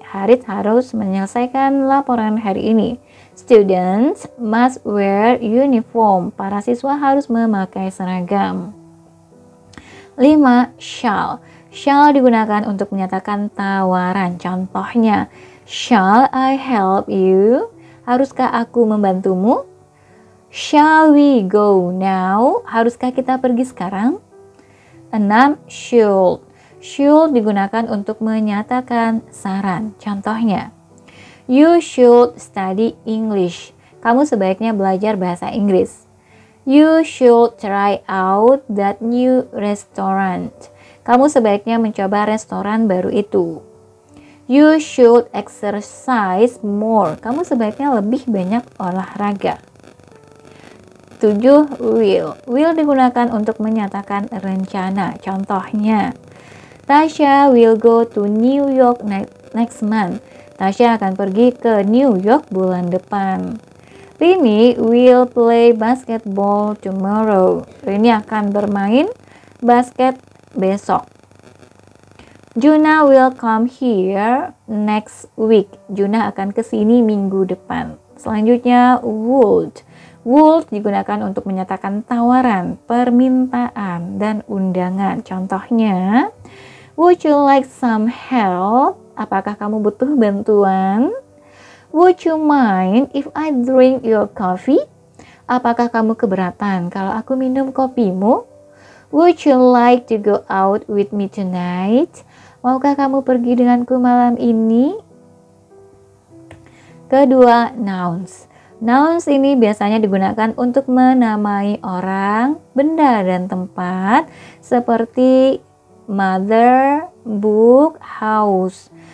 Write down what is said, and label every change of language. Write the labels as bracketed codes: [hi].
[id] Haris harus menyelesaikan laporan hari ini. [en] Students must wear uniform. [id] Para siswa harus memakai seragam. 5. Shall. Shall digunakan untuk menyatakan tawaran. [en] Contohnya, shall I help you? [id] Haruskah aku membantumu? [en] Shall we go now? [id] Haruskah kita pergi sekarang? 6. Should. Should digunakan untuk menyatakan saran. [en] Contohnya, you should study English. [id] Kamu sebaiknya belajar bahasa Inggris. [en] You should try out that new restaurant. [id] Kamu sebaiknya mencoba restoran baru itu. [en] You should exercise more. [id] Kamu sebaiknya lebih banyak olahraga. 7. Will. Will digunakan untuk menyatakan rencana. [en] Contohnya, Tasha will go to New York next month. [id] Tasha akan pergi ke New York bulan depan. [en] Rini will play basketball tomorrow. [id] Rini akan bermain basket besok. [en] Juna will come here next week. [id] Juna akan kesini minggu depan. Selanjutnya, would. Would digunakan untuk menyatakan tawaran, permintaan, dan undangan. [en] Contohnya, would you like some help? [id] Apakah kamu butuh bantuan? [en] Would you mind if I drink your coffee? [id] Apakah kamu keberatan kalau aku minum kopimu? [en] Would you like to go out with me tonight? [id] Maukah kamu pergi denganku malam ini? Kedua, nouns. Nouns ini biasanya digunakan untuk menamai orang, benda, dan tempat seperti mother, book, house.